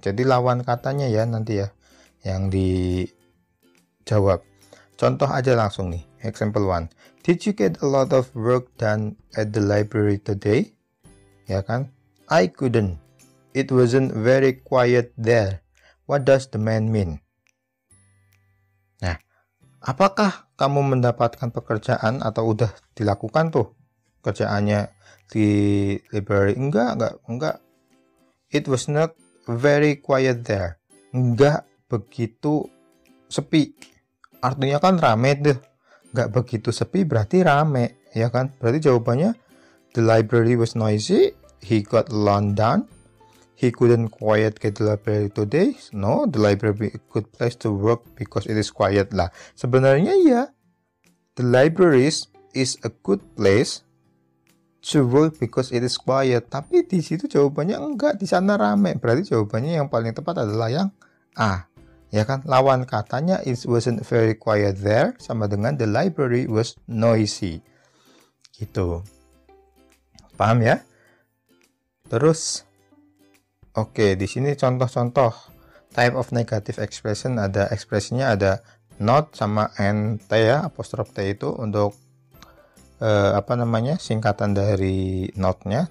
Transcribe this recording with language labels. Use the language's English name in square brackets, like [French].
[Indonesian] Jadi lawan katanya ya nanti ya yang dijawab. Contoh aja langsung nih. [English] Example 1. Did you get a lot of work done at the library today? [Indonesian] Ya kan? [English] I couldn't. It wasn't very quiet there. What does the man mean? [Indonesian] Nah, apakah kamu mendapatkan pekerjaan atau udah dilakukan tuh kerjaannya di library? Enggak. [English] It was not very quiet there. [Indonesian] Enggak begitu sepi. Artinya kan rame tuh. Enggak begitu sepi berarti rame, ya kan? Berarti jawabannya [English] the library was noisy, he got alone done, he couldn't quiet get the library today. No, the library a good place to work because it is quiet lah. [Indonesian] Sebenarnya ya, [English] the library is a good place to work because it is quiet. [Indonesian] Tapi di situ jawabannya enggak, di sana rame. Berarti jawabannya yang paling tepat adalah yang A. Ya kan, lawan katanya [English] it wasn't very quiet there [Indonesian] sama dengan [English] the library was noisy. Gitu. [Indonesian] Paham ya? Terus, oke, di sini contoh-contoh [English] type of negative expression, [Indonesian] ada ekspresinya ada not sama nt ya, apostrof t itu untuk singkatan dari not-nya.